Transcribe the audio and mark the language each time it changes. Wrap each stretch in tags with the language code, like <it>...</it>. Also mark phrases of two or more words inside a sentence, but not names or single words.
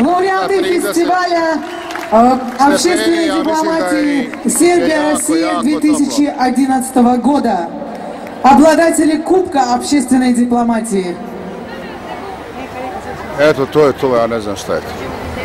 <ru>лауреаты фестиваля общественной дипломатии Сербия-Россия 2011 года, обладатели Кубка общественной дипломатии.</ru> <sr>Eto, to je to, ja ne znam šta je to.</sr>